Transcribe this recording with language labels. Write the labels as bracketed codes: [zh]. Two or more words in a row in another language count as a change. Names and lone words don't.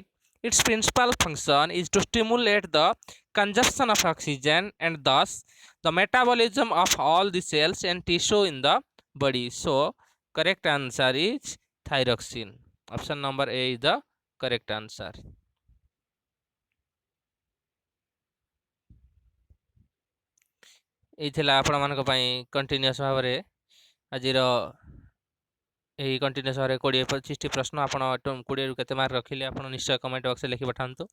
[en] Its principal function is to stimulate the consumption of oxygen and thus the metabolism of all the cells and tissue in the body. So correct answer is thyroxine. Option number A is the correct answer. [or] এই ଥିଲା ଆପଣମାନଙ୍କ ପାଇଁ କଣ୍ଟିନ୍ୟୁଅସ୍ ଭାବରେ ଆଜିର ଏହି କଣ୍ଟିନ୍ୟୁଅସ୍ ଭାବରେ 20-25ଟି ପ୍ରଶ୍ନ ଆପଣ 20ରୁ କେତେ ମାର୍କ ରଖିଲେ ଆପଣ ନିଶ୍ଚୟ କମେଣ୍ଟ ବକ୍ସରେ ଲେଖି ପଠାନ୍ତୁ।